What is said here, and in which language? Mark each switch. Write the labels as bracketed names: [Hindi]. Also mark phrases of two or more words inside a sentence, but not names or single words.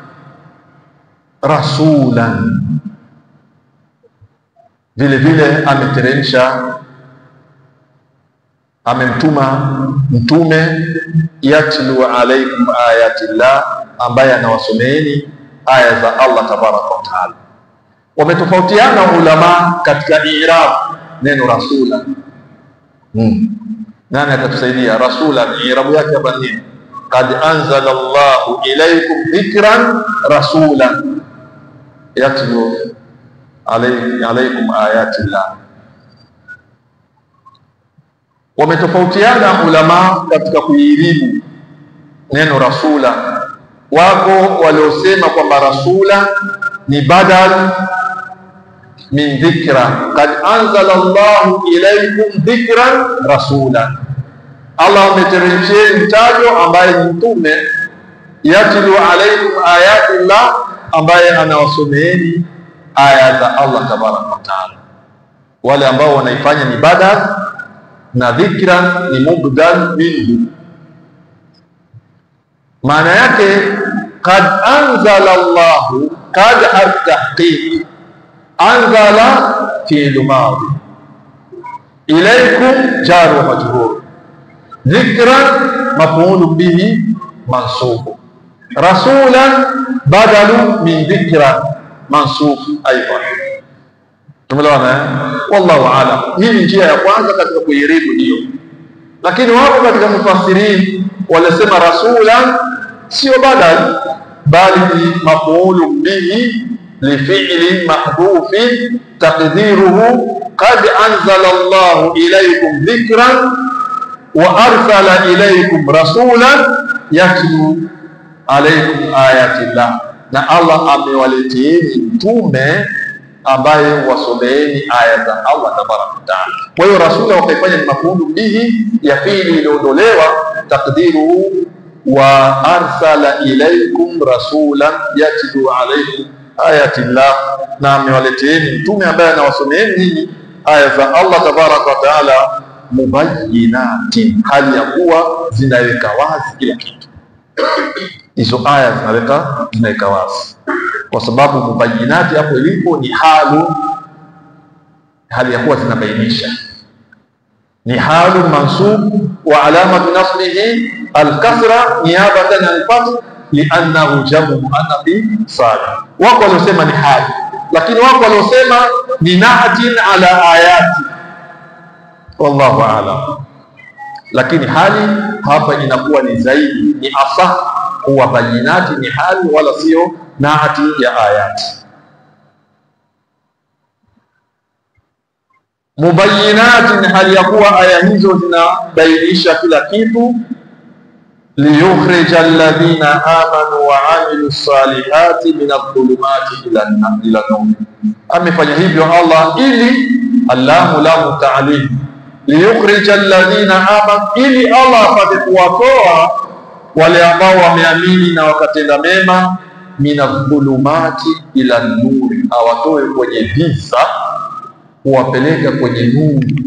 [Swahili] rasulan, vile vile ameteremsha, amemtuma mtume, [Arabic] يتلو عليكم آيات الله, [Swahili] ambaye anawasomeeni aya za Allah [Arabic] تبارك وتعالى. [Swahili] Wametofautiana ulama katika i'rab neno rasula. Nani atatusaidia? Rasula i'rabu yake hapa ni [Arabic] قد أنزل الله إليكم ذكرا رسولا يتلو عليكم آيات الله. [Swahili] Wametofautiana ulama katika kuiribu neno rasula. Wako waliosema kwamba rasula ni [Arabic] بدل من ذكرا, قد أنزل الله إليكم ذكرا رسولا, [Swahili] Allah ameteremshia mtajo ambaye ni mtume, [Arabic] يتلو عليكم آيات الله, [Swahili] ambaye anawasomeeni aya za Allah [Arabic] تبارك وتعالى. [Swahili] Wale ambao wanaifanya ni badal na dhikran ni [Arabic] مبدل منه. [Swahili] Maana yake [Arabic] قد أنزل الله قد التحقيق أنزل فعل ماض إليكم جار ومجرور ذكرا مفعول به منصوب رسولا بدل من ذكرا منصوب أيضا. [Swahili] Tumeelewana? [Arabic] والله أعلم. [Swahili] Hii ni njia ya kwanza katika kuiribu hiyo, lakini wapo katika [Arabic] mufassirin [Swahili] walisema rasulan sio badal, bali ni [Arabic] مفعول به لفعل محذوف تقديره قد أنزل الله إليكم ذكرا وأرسل إليكم رسولا يتلو عليكم آيات الله, [Swahili] na Allah amewaleteeni mtume ambaye wasomeeni aya za Allah [Arabic] tabaraka taala. [Swahili] Kwa hiyo rasula wakaifanya ni [Arabic] مفعول به [Swahili] ya fi'li iliondolewa, [Arabic] تقديره وأرسل إليكم رسولا يتلو عليكم آيات الله, [Swahili] na amewaleteeni mtume ambaye anawasomeeni nyinyi aya za Allah [Arabic] تبارك وتعالى, [Swahili] mubayyinatin, hali ya kuwa zinaweka wazi kila kitu. Hizo aya zinaweka wazi, kwa sababu mubayyinati hapo ilipo ni hali ya kuwa zinabainisha, ni [Arabic] حال منصوب وعلامة نصبه الكسرة نيابة الفتح لأنه جمع مؤنث سالم. [Swahili] Wako waliosema ni hali, lakini wako waliosema ni [Arabic] نعت على آيات, والله أعلم. [Swahili] Lakini hali hapa inakuwa ni zaidi, ni asah kuwa bayinati ni hali wala sio naati ya ayati. Mubayyinati ni hali ya kuwa aya hizo zinabainisha kila kitu. [Arabic] ليخرج الذين آمنوا وعملوا الصالحات من الظلمات إلى النور. [Swahili] Amefanya hivyo Allah ili [Arabic] الله له تعليم, ليخرج الذين آمنوا, [Swahili] ili Allah apate kuwatoa wale ambao wameamini na wakatenda mema, [Arabic] من الظلمات إلى النور, [Swahili] awatoe kwenye giza kuwapeleka kwenye nuru.